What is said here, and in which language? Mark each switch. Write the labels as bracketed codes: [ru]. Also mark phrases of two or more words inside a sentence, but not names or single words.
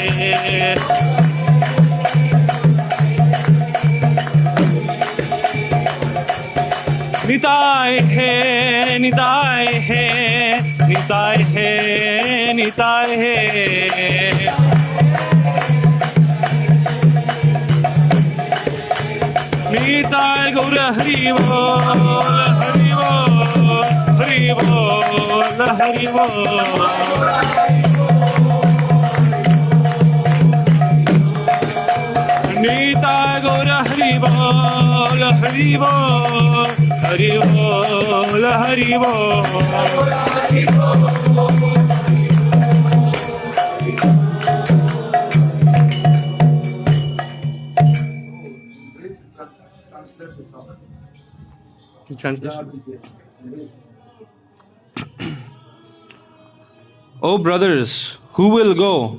[bn] নিতাই হে নিতাই হে নিতাই হে নিতাই হে নিতাই গৌর হরি বল, হরি বল, হরি বল, হরি বল. নিতাই গৌর হরি বল, হরি বল, হরি বল, হরি বল. [en] Translation. O brothers, who will go?